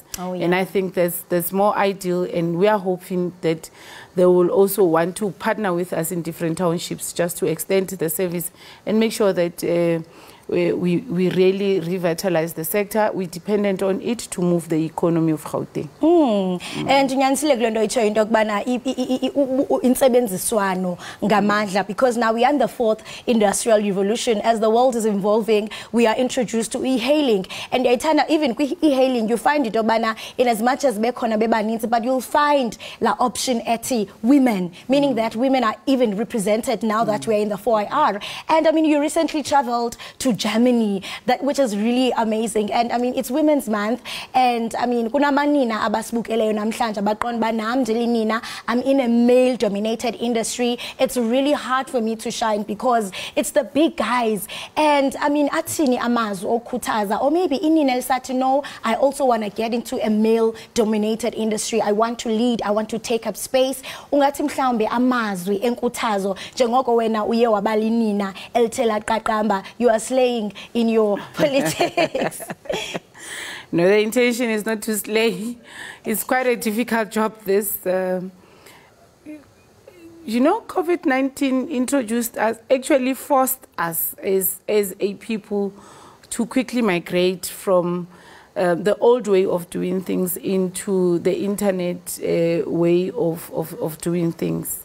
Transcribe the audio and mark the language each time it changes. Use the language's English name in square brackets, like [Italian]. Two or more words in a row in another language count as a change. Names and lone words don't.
[English] And I think that's more ideal, and we are hoping that they will also want to partner with us in different townships just to extend the service and make sure that we really revitalize the sector. We're dependent on it to move the economy of Gauteng. [Xhosa] And nyanisile kulo itsho into kubana insebenziswano ngamandla, [English] because now we are in the 4th industrial revolution. As the world is evolving, we are introduced to e-hailing, and even e-hailing you find it obana in as much as [Xhosa] bekhona bebaninzi, [English] but you'll find la option eti women, meaning that women are even represented now that we're in the 4IR. And I mean, you recently traveled to Germany, which is really amazing. And I mean, it's Women's Month, and I mean, [Xhosa] kuna manina abasibukeleyo namhlanje baqonda banam nina, [English] I'm in a male-dominated industry. It's really hard for me to shine because it's the big guys. And I mean, [Xhosa] athini amazwi okhuthaza, [English] or maybe [Xhosa] inina lisathi [English] no, I also want to get into a male-dominated industry. I want to lead. I want to take up space. [Xhosa] Ungathi mhlawumbe amazwi enkuthazo njengoko wena uye wabalinina elithela qaqamba, [English] you are slaying in your politics. No, the intention is not to slay. It's quite a difficult job, this. You know, COVID-19 introduced us, actually forced us as a people to quickly migrate from the old way of doing things into the internet way of doing things.